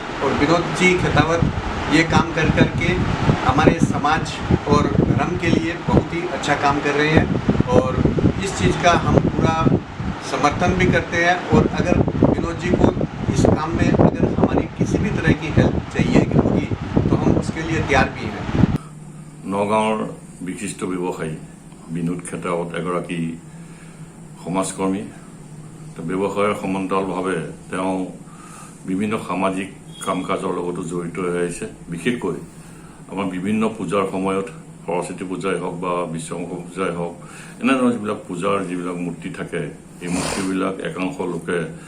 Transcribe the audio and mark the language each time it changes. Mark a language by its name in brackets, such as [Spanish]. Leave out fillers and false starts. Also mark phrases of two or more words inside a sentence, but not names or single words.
[Hindi] और विनोद जी खेतावत ये काम कर करके हमारे समाज और धर्म के लिए बहुत ही अच्छा काम कर रहे हैं, और इस चीज़ का हम पूरा समर्थन भी करते हैं। और अगर विनोद जी को इस काम में अगर हमारी किसी भी तरह की हेल्प चाहिए होगी तो हम उसके लिए तैयार भी हैं। [Assamese] নগাঁৱৰ বিশিষ্ট ব্যৱসায়ী বিনোদ খেতাৱত এগৰাকী সমাজকৰ্মী। ব্যৱসায়ৰ সমান্তৰালভাৱে তেওঁ বিভিন্ন সামাজিক কাম কাজৰ লগতো জড়িত হৈ আহিছে। বিশেষকৈ আমাৰ বিভিন্ন পূজাৰ সময়ত, সৰস্বতী পূজাই হওক বা বিশ্বকৰ্মা পূজাই হওক, এনেধৰণৰ যিবিলাক পূজাৰ যিবিলাক মূৰ্তি থাকে, এই মূৰ্তিবিলাক একাংশ লোকে